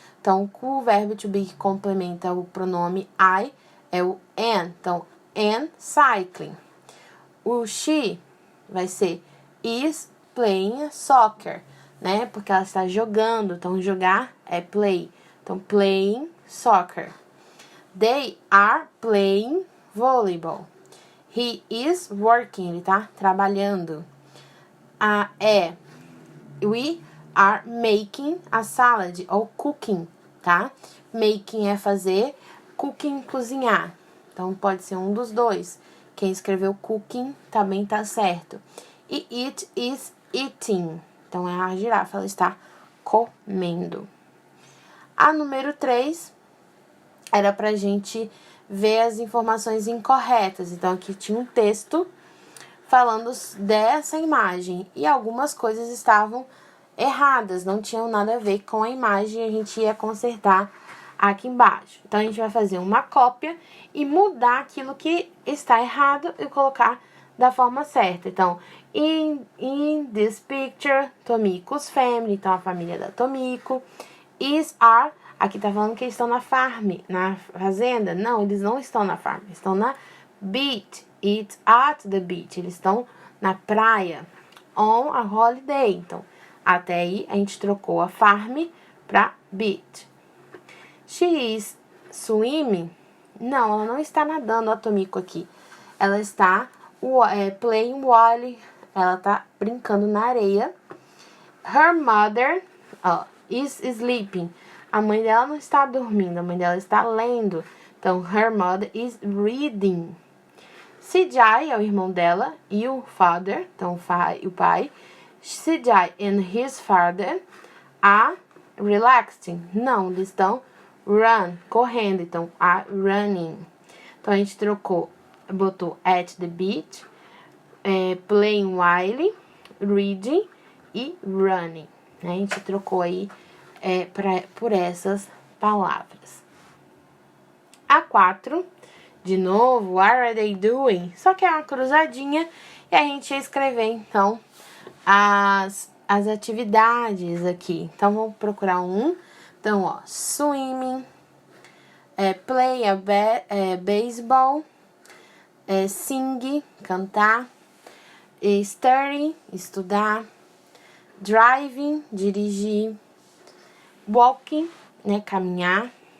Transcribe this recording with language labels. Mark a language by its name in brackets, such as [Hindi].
[Portuguese] Então, o verbo [English] to be [Portuguese] que complementa o pronome I é o an. [English] Então, an cycling. [Portuguese] O [English] she [Portuguese] vai ser [English] is playing soccer, né? [Portuguese] Porque ela está jogando. Então, jogar é play. Então, [English] playing soccer. They are playing volleyball. He is working. [Portuguese] Ele tá trabalhando. [English] We are making a salad [Portuguese] ou [English] cooking, tá? [Portuguese] Making é fazer, cooking, cozinhar. Então, pode ser um dos dois. Quem escreveu cooking também tá certo. E [English] it is eating. [Portuguese] Então, é a girafa, ela está comendo. A número 3 era pra gente ver as informações incorretas. Então, aqui tinha um texto falando dessa imagem. E algumas coisas estavam erradas, não tinham nada a ver com a imagem. A gente ia consertar aqui embaixo. Então, a gente vai fazer uma cópia e mudar aquilo que está errado e colocar da forma certa. [English] Então, in this picture, Tomiko's family. [Portuguese] Então, a família da Tomiko. Are, aqui tá falando que eles estão na farm, na fazenda. Não, eles não estão na farm, estão na beach. [English] It's at the beach. [Portuguese] Eles estão na praia. [English] On a holiday. [Portuguese] Então, até aí a gente trocou a farm para beach. [English] She is swimming. [Portuguese] Não, ela não está nadando, a Tomiko aqui. Ela está [English] playing while. [Portuguese] Ela tá brincando na areia. [English] Her mother is sleeping. [Portuguese] A mãe dela não está dormindo, a mãe dela está lendo. [English] Então, her mother is reading. [Portuguese] CJ é o irmão dela e o father, então o pai. [English] CJ and his father are relaxing. [Portuguese] Não, eles estão correndo, então [English] are running. [Portuguese] Então a gente botou [English] at the beach, playing while, reading [Portuguese] e running. A gente trocou aí por essas palavras. [English] A 4, de novo, what are they doing? [Portuguese] Só que é uma cruzadinha e a gente ia escrever, então, as atividades aqui. Então, vamos procurar um. Então, swimming, [English] play baseball, [Portuguese] sing, cantar, study, estudar, driving, dirigir, walking, né, caminhar.